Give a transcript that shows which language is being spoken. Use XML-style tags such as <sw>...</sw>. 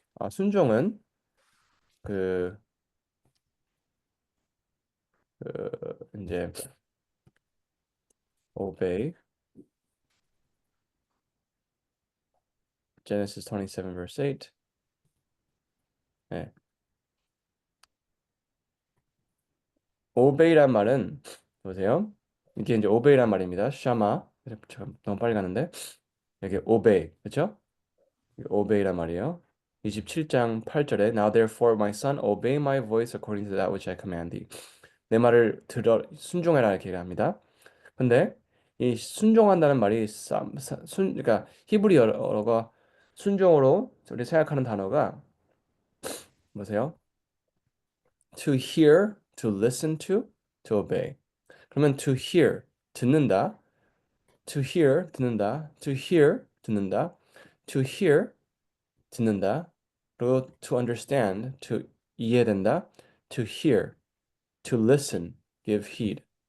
<ko>순종은 그, 이제</ko> <en>obey Genesis 27 verse 8.</en> <ko>네. obey란 말은 보세요. 이게 이제 obey란 말입니다. 샤마. 잠깐 너무 빨리 가는데 여기 obey 그렇죠? obey란 말이에요. 27장 8절에</ko> <en>Now therefore my son obey my voice according to that which I command thee.</en> <ko>내 말을 들어 순종해라 이렇게 얘기합니다. 근데 이 순종한다는 말이 그러니까 히브리어가 순종으로 우리 생각하는 단어가 뭐세요?</ko> <en>To hear, to listen to obey.</en> <ko>그러면</ko> <en>to hear 듣는다, to hear 듣는다, to hear 듣는다, to hear 듣는다.</en> <ko>그리고</ko> <en>to understand, to</en> <ko>이해된다,</ko> <en>to hear, to listen, give heed.</en>